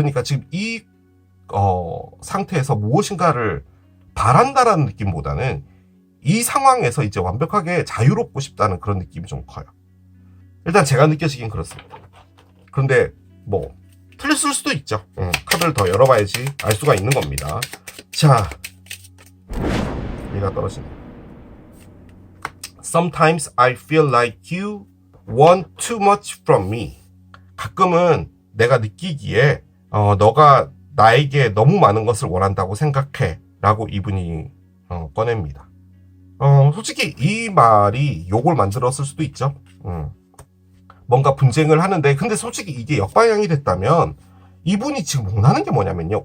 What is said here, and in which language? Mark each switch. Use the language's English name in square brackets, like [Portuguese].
[Korean] 그러니까 지금 이 상태에서 무엇인가를 바란다라는 느낌보다는 이 상황에서 이제 완벽하게 자유롭고 싶다는 그런 느낌이 좀 커요. 일단 제가 느껴지긴 그렇습니다. 그런데 뭐 틀렸을 수도 있죠. 카드를 더 열어봐야지 알 수가 있는 겁니다. 자, 얘가 떨어지네. [English] Sometimes I feel like you want too much from me. [Korean] 가끔은 내가 느끼기에 너가 나에게 너무 많은 것을 원한다고 생각해 라고 이분이 꺼냅니다. 솔직히 이 말이 욕을 만들었을 수도 있죠. 뭔가 분쟁을 하는데 근데 솔직히 이게 역방향이 됐다면 이분이 지금 원하는 게 뭐냐면요.